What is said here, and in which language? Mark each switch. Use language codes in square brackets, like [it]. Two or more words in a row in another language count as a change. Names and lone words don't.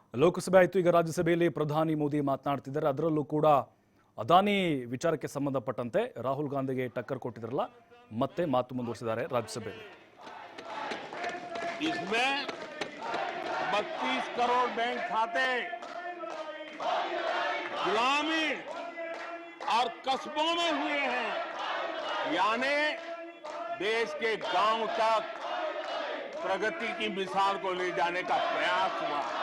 [kn] ಲೋಕಸಭೆ ಆಯಿತು. ಈಗ ರಾಜ್ಯಸಭೆಯಲ್ಲಿ ಪ್ರಧಾನಿ ಮೋದಿ ಮಾತನಾಡ್ತಿದ್ದಾರೆ. ಅದರಲ್ಲೂ ಕೂಡ ಅದಾನಿ ವಿಚಾರಕ್ಕೆ ಸಂಬಂಧಪಟ್ಟಂತೆ ರಾಹುಲ್ ಗಾಂಧಿಗೆ ಟಕ್ಕರ್ ಕೊಟ್ಟಿದ್ರಲ್ಲ, ಮತ್ತೆ ಮಾತು ಮುಂದುವರಿಸಿದ್ದಾರೆ ರಾಜ್ಯಸಭೆಯಲ್ಲಿ. [hi] इसमें 32 करोड़ बैंक खाते ग्रामीण और कस्बों में हुए हैं, यानी देश के गांव तक प्रगति की मिसाल को ले जाने का प्रयास हुआ।